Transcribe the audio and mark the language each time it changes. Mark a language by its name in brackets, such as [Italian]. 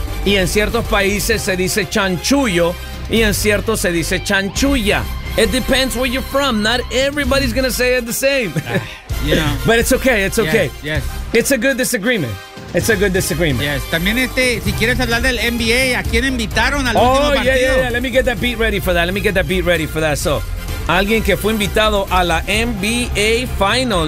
[Spanish] Y en ciertos países se dice chanchullo y en ciertos se dice chanchulla. [English] It depends where you're from. Not everybody's gonna say it the same. But it's okay, it's okay. Yes. It's a good disagreement. It's a good disagreement. Yes. [Spanish] También si quieres hablar del NBA, ¿a quién invitaron al último partido? [English] Oh, yeah. Let me get that beat ready for that. So, [Spanish] alguien que fue invitado a la NBA final.